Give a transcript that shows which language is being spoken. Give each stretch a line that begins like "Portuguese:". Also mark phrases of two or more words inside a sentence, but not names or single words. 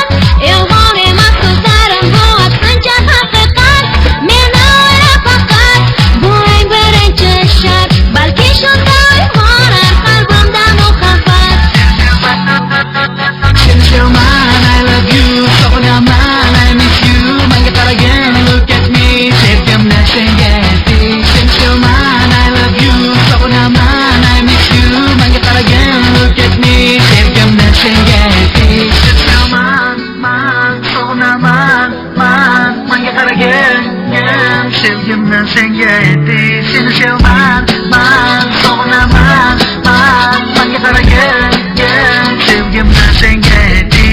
Uzbek: Yolg'on emas ko'zlarim bu aksincha haqiqat. Meni o'yla faqat, bu eng birinchi shart. Balki shunday morar qalbimda muhabbat. Sen sevman,
English: I love you, sog'inaman, I miss you.
Uzbek: Menga qaragin,
English: look at me,
Uzbek: sevgimni senga aytay. Sen sevman,
English: I love you, sog'inaman, I miss you.
Uzbek: Menga qaragin,
English: look at me,
Uzbek: sevgimni senga aytay. Sen sevman, man, sog'inaman, man. Menga qaragin, sevgimni senga aytay. Sen sevman, man, sog'inaman, man. Menga qaragin, sevgimni senga aytay.